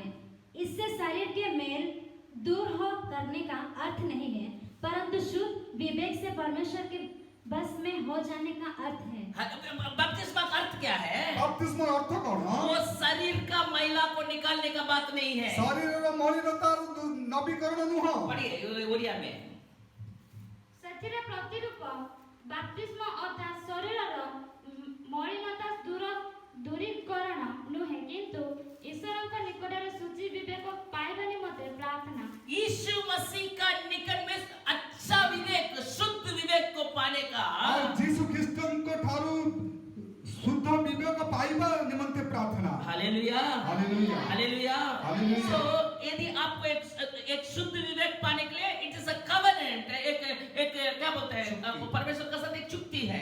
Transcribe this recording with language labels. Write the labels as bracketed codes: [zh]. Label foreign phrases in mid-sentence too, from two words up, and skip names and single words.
[hi] इससे शरीर के मेल दूर हो करने का अर्थ नहीं है, परंतु शुद्ध विवेक से परमेश्वर के बस में हो जाने का अर्थ है। बपतिस्मा का अर्थ क्या है? बपतिस्मा अर्थ कौन वो शरीर का मैला को निकालने का बात नहीं है। [or] ଶରୀର ମଳିନତା ନବୀକରଣ ନୁହ [hi] पढ़िए ओडिया में [or] ସେଥିରେ ପ୍ରତିରୂପ ବାପ୍ତିସ୍ମ ଅର୍ଥାତ୍ ଶରୀରର ମଳିନତା ଦୂରୀକରଣ ନୁହେଁ, କିନ୍ତୁ ଈଶ୍ୱରଙ୍କ ନିକଟରେ ଶୁଚି ବିବେକ ପାଇବା ନିମନ୍ତେ ପ୍ରାର୍ଥନା। [hi] यीशु मसीह का निकट में अच्छा विवेक शुद्ध विवेक को पाने का [or] ଜୀସୁ ଖ୍ରୀଷ୍ଟଙ୍କ ଠାରୁ ଶୁଦ୍ଧ ବିବେକ ପାଇବା ନିମନ୍ତେ ପ୍ରାର୍ଥନା। [hi] हालेलुया हालेलुया हालेलुया। हालेलुया। तो यदि आपको एक शुद्ध विवेक पाने के लिए [en] it is a covenant, [hi] एक क्या बोलते हैं आपको परमेश्वर का साथ एक चुक्ति है।